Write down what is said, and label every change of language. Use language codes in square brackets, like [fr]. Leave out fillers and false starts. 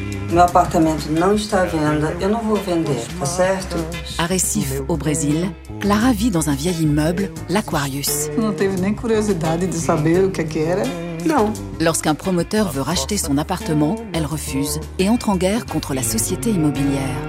[pt] Meu apartamento não está à venda, eu não vou vender, tá certo? [fr] À Recife, au Brésil, Clara vit dans un vieil immeuble, l'Aquarius. [pt] Não teve nem curiosidade de saber o que era. [fr] Non. Lorsqu'un promoteur veut racheter son appartement, elle refuse et entre en guerre contre la société immobilière.